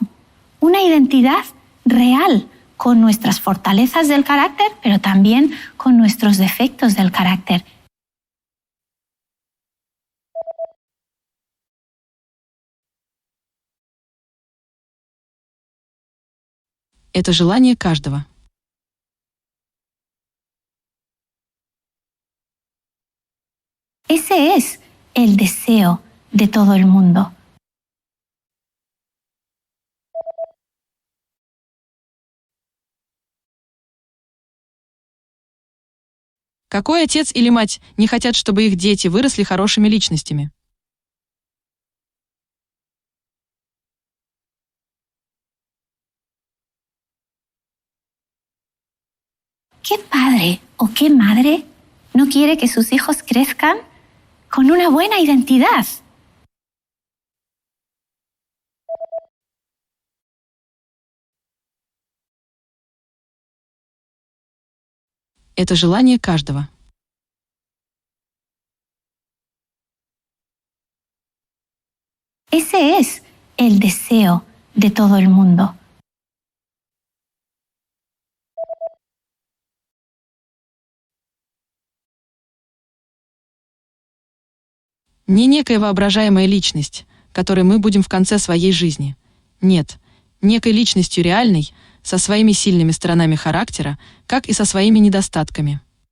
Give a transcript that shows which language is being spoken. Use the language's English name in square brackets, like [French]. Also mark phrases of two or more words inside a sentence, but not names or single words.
[Spanish] Una identidad real, con nuestras fortalezas del carácter, pero también con nuestros defectos del carácter. [Russian] Это желание каждого. [Spanish] Ese es el deseo de todo el mundo. [Russian] Какой отец или мать не хотят, чтобы их дети выросли хорошими личностями? [Spanish] ¿Qué padre o qué madre no quiere que sus hijos crezcan con una buena identidad? [Russian] Это желание каждого. [Spanish] Ese es el deseo de todo el mundo. [Russian] Не некая воображаемая личность, которой мы будем в конце своей жизни. Нет, некой личностью реальной, со своими сильными сторонами характера, как и со своими недостатками.